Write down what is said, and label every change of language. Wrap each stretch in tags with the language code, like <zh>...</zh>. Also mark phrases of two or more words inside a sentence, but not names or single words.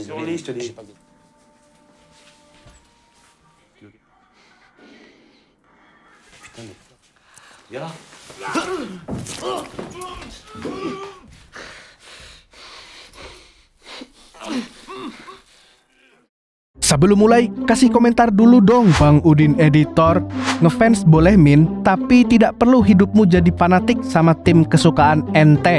<fr>dis, je te dis. Putain, mais... Viens là.</fr> <id>Sebelum mulai, kasih komentar dulu dong Bang Udin Editor. Ngefans boleh Min, tapi tidak perlu hidupmu jadi fanatik sama tim kesukaan ente.</id>